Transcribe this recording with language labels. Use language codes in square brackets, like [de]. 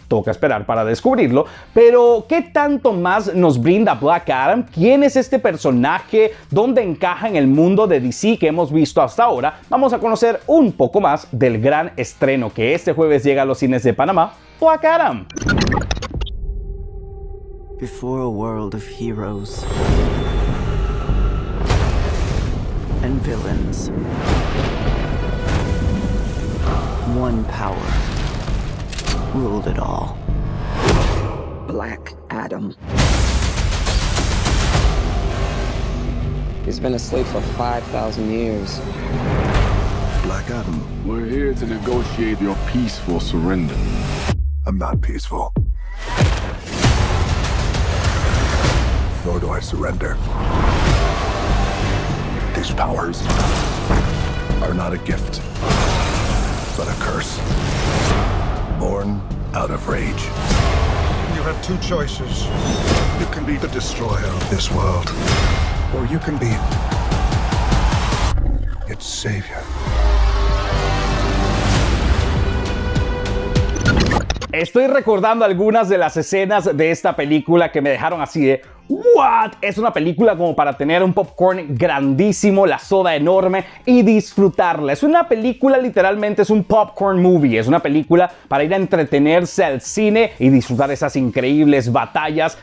[es] Toca esperar para descubrirlo. Pero ¿qué tanto más nos brinda Black Adam? ¿Quién es este personaje? ¿Dónde encaja en el mundo de DC que hemos visto hasta ahora? Vamos a conocer un poco más del gran estreno que este jueves llega a los cines de Panamá, Black Adam. [en] Before a world of heroes and villains, one power ruled it all. Black Adam. He's been a slave for 5,000 years. Black Adam, We're here to negotiate your peaceful surrender. I'm not peaceful. Nor do I surrender. These powers are not a gift, but a curse. Born out of rage. You have two choices. You can be the destroyer of this world, or you can be its savior. [es] Estoy recordando algunas de las escenas de esta película que me dejaron así de ¿what? Es una película como para tener un popcorn grandísimo, la soda enorme y disfrutarla. Es una película, literalmente es un [en] popcorn movie. [es] Es una película para ir a entretenerse al cine y disfrutar esas increíbles batallas.